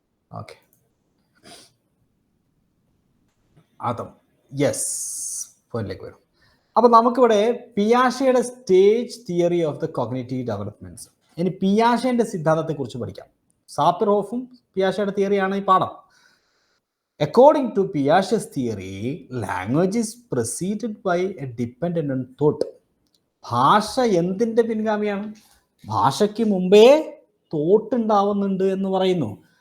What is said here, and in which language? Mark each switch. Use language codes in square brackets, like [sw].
[ml] Okay, അതും yes പോയിന്റിലേക്ക് വരും. അപ്പോൾ നമുക്കിവിടെ പിയാഷയുടെ stage theory of the cognitive developments. ഇനി പിയാഷേന്റെ സിദ്ധാന്തത്തെക്കുറിച്ച് പഠിക്കാം. സാപ്പിർ-വോഫും പിയാഷയുടെ തിയറിയാണ് ഈ പാഠം. [en] According to Piaget's theory, language is preceded by a dependent on thought. [ml] ഭാഷ എന്തിന്റെ പിൻഗാമിയാണ്? ഭാഷയ്ക്ക് മുമ്പേ തോട്ട് ഉണ്ടാവുന്നുണ്ട് എന്ന് പറയുന്നു.